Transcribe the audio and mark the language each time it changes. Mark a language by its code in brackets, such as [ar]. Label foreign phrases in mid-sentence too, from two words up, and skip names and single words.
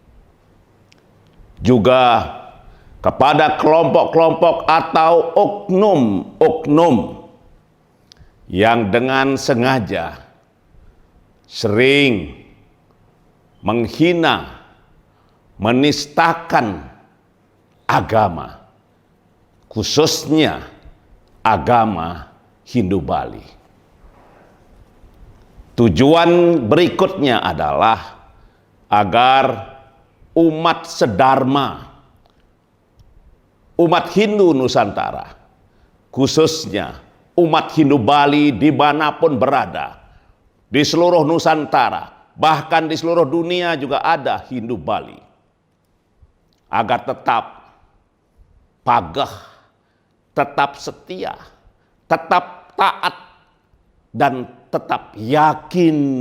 [id] Juga kepada kelompok-kelompok atau oknum-oknum yang dengan sengaja sering menghina, menistakan agama, khususnya agama Hindu Bali. Tujuan berikutnya adalah agar umat sedharma, umat Hindu Nusantara, khususnya umat Hindu Bali dimanapun berada, di seluruh Nusantara, bahkan di seluruh dunia juga ada Hindu Bali, agar tetap pagah, tetap setia, tetap taat, dan tetap yakin